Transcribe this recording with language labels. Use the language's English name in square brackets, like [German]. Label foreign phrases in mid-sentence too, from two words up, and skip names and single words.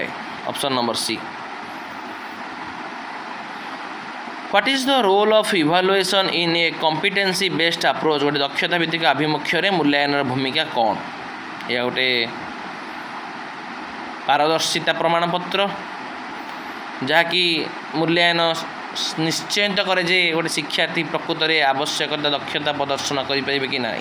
[English] option number C. What is the role of evaluation in a competency based approach? [Odia] ଗୋଟେ ଦକ୍ଷତା ଭିତ୍ତିକ ଆଭିମୁଖ୍ୟରେ ମୂଲ୍ୟାୟନର ଭୂମିକା କ'ଣ? ଏହା ଗୋଟେ ପାରଦର୍ଶିତା ପ୍ରମାଣପତ୍ର, ଯାହାକି ମୂଲ୍ୟାୟନ ନିଶ୍ଚିତ କରେ ଯେ ଗୋଟେ ଶିକ୍ଷାର୍ଥୀ ପ୍ରକୃତରେ ଆବଶ୍ୟକତା ଦକ୍ଷତା ପ୍ରଦର୍ଶନ କରିପାରିବେ କି ନାହିଁ।